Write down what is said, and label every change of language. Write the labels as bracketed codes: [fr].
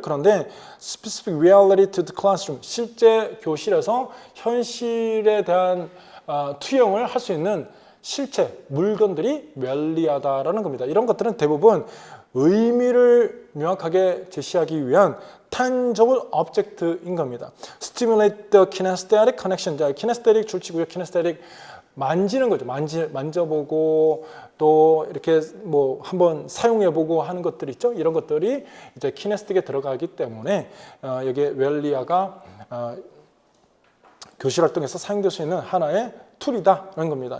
[ko] 그런데 [en] Specific Reality to the Classroom [ko] 실제 교실에서 현실에 대한 투영을 할 수 있는 실체, 물건들이 멸리하다라는 겁니다. 이런 것들은 대부분 의미를 명확하게 제시하기 위한 tangible object인 겁니다. [en] Stimulate the kinesthetic connection. [ko] 자, kinesthetic 줄치고요. kinesthetic 만지는 거죠. 만져보고 또 이렇게 뭐 한번 사용해보고 하는 것들 있죠. 이런 것들이 이제 kinesthetic에 들어가기 때문에 여기에 멸리아가 교실 활동에서 사용될 수 있는 하나의 툴이다라는 겁니다.